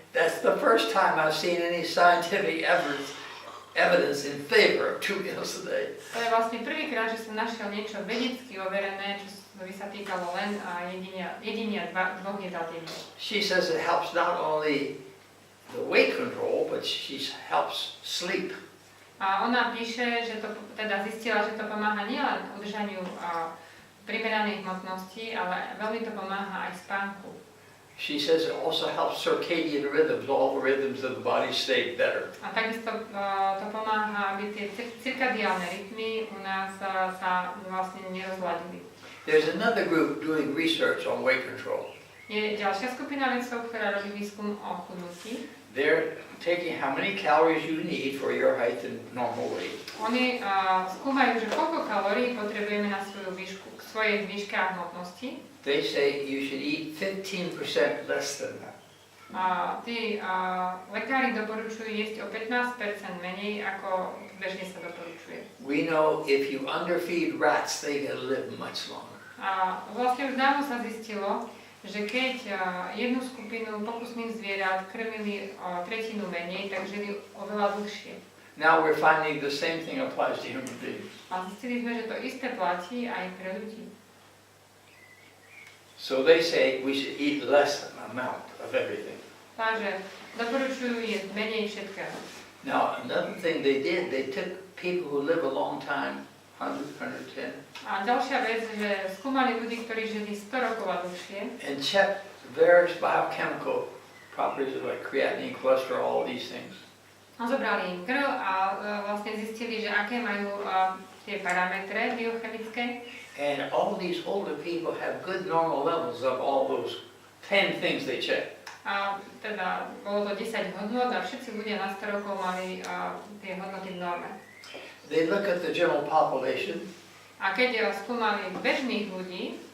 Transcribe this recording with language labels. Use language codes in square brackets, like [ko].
[en] That's the first time I've seen any scientific evidence in favor of 2 meals a day. [sk] To je vlastne prvýkrát, že som našiel niečo vedecky overené, čo by sa týkalo len jedenia 2 jedál denne. [en] She says it helps not only the weight control, but she helps sleep. [sk] A ona píše, že to teda zistila, že to pomáha nielen udržaniu primeranej hmotnosti, ale veľmi to pomáha aj spánku. [en] She says it also helps circadian rhythms, all the rhythms of the body stay better. [sk] A takisto to pomáha, aby tie cirkadiálne rytmy u nás sa vlastne nerozladili. [en] There's another group doing research on weight control. [sk] Je ďalšia skupina vedcov, ktorá robí výskum o chudnutí. [en] They're taking how many calories you need for your height and normal weight. [sk] Oni skúmajú, že koľko kalórií potrebujeme na svoju výšku, svojej výške a hmotnosti. [en] They say you should eat 15% less than that. [sk] Tí lekári doporučujú jesť o 15% menej, ako bežne sa doporučuje. [en] We know if you underfeed rats, they can live much longer. [sk] A vlastne už dávno sa zistilo, že keď jednu skupinu pokusných zvierat krmili o tretinu menej, tak žili oveľa dlhšie. [en] Now we're finding the same thing applies to human beings. [sk] A zistili sme, že to isté platí aj pre ľudí. [en] So they say we should eat less amount of everything. [sk] Takže doporučujú jesť menej všetkého. [en] Now another thing they did, they took people who live a long time, 100, 110, [sk] A ďalšia vec, že skúmali ľudí, ktorí žili 100 rokov a dlhšie, [en] and checked various biochemical properties like creatinine, cholesterol, all these things. [sk] a zobrali im krv a vlastne zistili, že aké majú tie parametre biochemické. [en] And all these older people have good normal levels of all those 10 things they checked. [sk] A teda bolo to 10 hodnot a všetci ľudia na 100 rokov mali tie hodnoty v norme. [en] They look at the general population, [sk] A keď skúmali bežných ľudí,